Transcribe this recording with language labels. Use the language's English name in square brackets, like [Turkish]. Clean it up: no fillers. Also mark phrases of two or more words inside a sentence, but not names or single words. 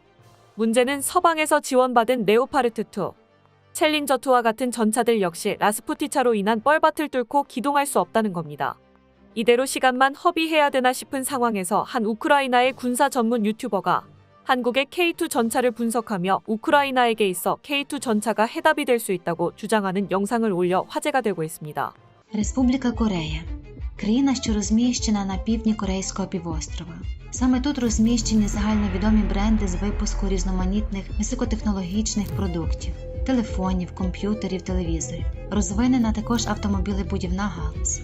[Korean] 문제는 서방에서 지원받은 레오파르트2, 챌린저2와 같은 전차들 역시 라스푸티차로 인한 뻘밭을 뚫고 기동할 수 없다는 겁니다. 이대로 시간만 허비해야 되나 싶은 상황에서 한 우크라이나의 군사 전문 유튜버가 한국의 K2 전차를 분석하며 우크라이나에게 있어 K2 전차가 해답이 될 수 있다고 주장하는 영상을 올려 화제가 되고 있습니다. [Ukrainian] Республіка Корея – країна, що розміщена на півдні Корейського півострова. Саме тут розміщені загальновідомі бренди з випуску різноманітних високотехнологічних продуктів – телефонів, комп'ютерів, телевізорів. Розвинена також автомобілебудівна галузь.